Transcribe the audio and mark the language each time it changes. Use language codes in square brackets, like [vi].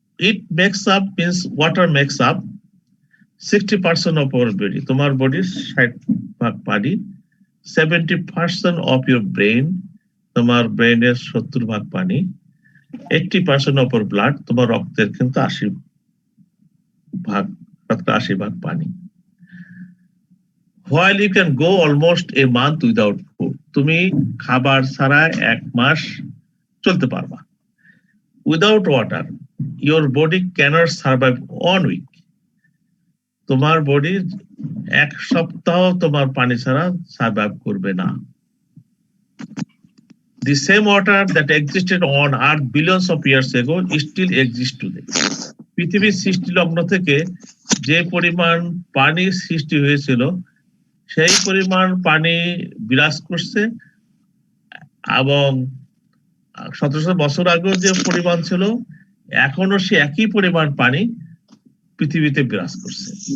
[en] It makes up means water makes up 60% of our body. [bn] তোমার বডির 60% পানি, [en] 70% of your brain, [bn] তোমার ব্রেনের 70% পানি, [en] 80% of our blood, [bn] তোমার রক্তের কিন্তু 80% পানি। [en] While you can go almost a month without food, [bn] তুমি খাবার ছাড়া 1 মাস চলতে পারবা। [en] Without water, your body cannot survive 1 week. [bn] তোমার বডি 1 সপ্তাহ তোমার পানি ছাড়া সার্ভাইভ করবে না। [en] The same water that existed on earth billions of years ago still exists today. [bn] পৃথিবীর সৃষ্টি লগ্ন থেকে যে পরিমাণ পানি সৃষ্টি হয়েছিল সেই পরিমাণ পানি বিরাজ করছে, এবং 1700 বছর আগেও যে পরিমাণ ছিল এখনো সে একই পরিমাণ পানি পৃথিবীতে বিরাজ করছে।